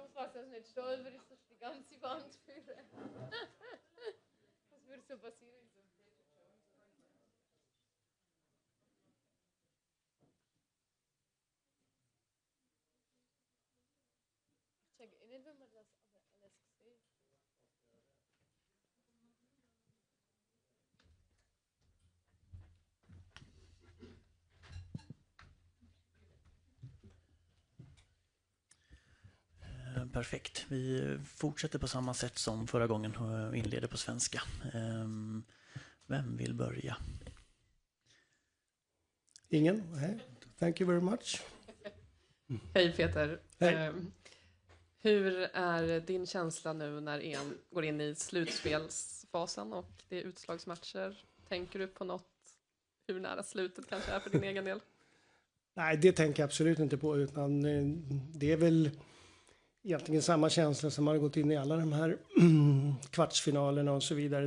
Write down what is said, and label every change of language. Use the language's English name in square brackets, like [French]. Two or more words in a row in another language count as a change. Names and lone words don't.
[German] dass das nicht stolper ist, dass die ganze Wand führen. Was würde so passieren? Ich check nicht, wenn man das aber alles sieht. Perfekt. [Swedish] Vi fortsätter på samma sätt som förra gången och inleder på svenska. Vem vill börja? Ingen? Nej. [English] Thank you very much. [Swedish] Hej Peter. Hej. Hur är din känsla nu när EM går in i slutspelsfasen och det är utslagsmatcher? Tänker du på något? Hur nära slutet kanske är för din egen del? Nej, det tänker jag absolut inte på, utan det är väl egentligen samma känsla som har gått in i alla de här kvartsfinalerna och så vidare.